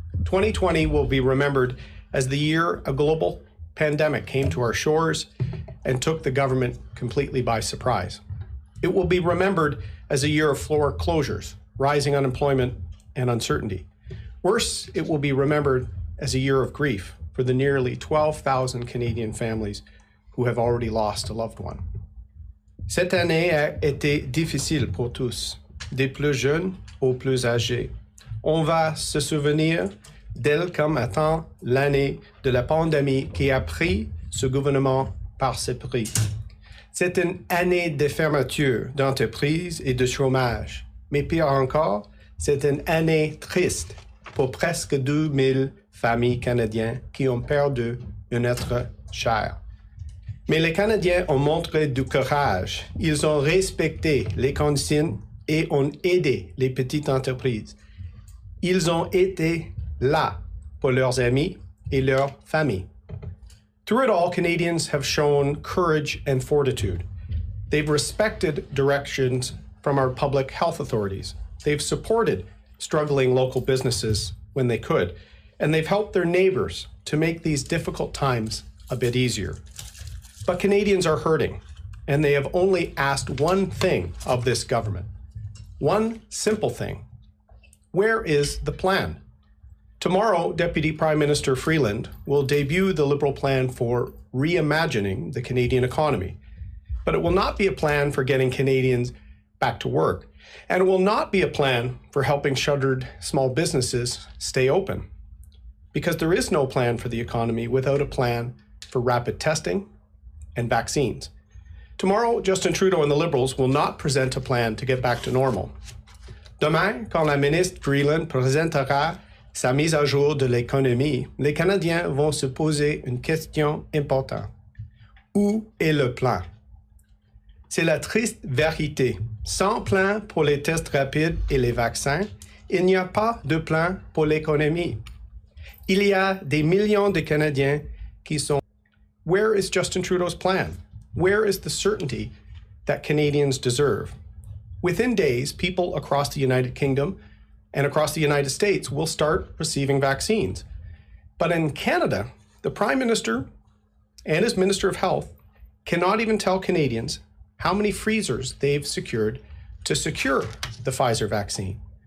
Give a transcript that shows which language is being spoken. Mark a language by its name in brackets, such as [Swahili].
[English] 2020 will be remembered as the year a global pandemic came to our shores and took the government completely by surprise. It will be remembered as a year of floor closures, rising unemployment, and uncertainty. Worse, it will be remembered as a year of grief for the nearly 12,000 Canadian families who have already lost a loved one. [French] Cette année a été difficile pour tous, des plus jeunes aux plus âgés. On va se souvenir d'elle comme étant l'année de la pandémie qui a pris ce gouvernement par surprise. C'est une année de fermeture d'entreprises et de chômage. Mais pire encore, c'est une année triste pour presque 2000 familles canadiennes qui ont perdu un être cher. Mais les Canadiens ont montré du courage. Ils ont respecté les consignes et ont aidé les petites entreprises. Ils ont été là pour leurs amis et leurs familles. [English] Through it all, Canadians have shown courage and fortitude. They've respected directions from our public health authorities. They've supported struggling local businesses when they could, and they've helped their neighbors to make these difficult times a bit easier. But Canadians are hurting, and they have only asked one thing of this government. One simple thing. Where is the plan? Tomorrow, Deputy Prime Minister Freeland will debut the Liberal plan for reimagining the Canadian economy. But it will not be a plan for getting Canadians back to work, and it will not be a plan for helping shuttered small businesses stay open. Because there is no plan for the economy without a plan for rapid testing and vaccines. Tomorrow, Justin Trudeau and the Liberals will not present a plan to get back to normal. [French] Demain, quand la ministre Freeland présentera sa mise à jour de l'économie, les Canadiens vont se poser une question importante. Où est le plan? C'est la triste vérité. Sans plan pour les tests rapides et les vaccins, il n'y a pas de plan pour l'économie. Il y a des millions de Canadiens qui sont. [English] Where is Justin Trudeau's plan? Where is the certainty that Canadians deserve? Within days, people across the United Kingdom and across the United States will start receiving vaccines. But in Canada, the Prime Minister and his Minister of Health cannot even tell Canadians how many freezers they've secured to secure the Pfizer vaccine.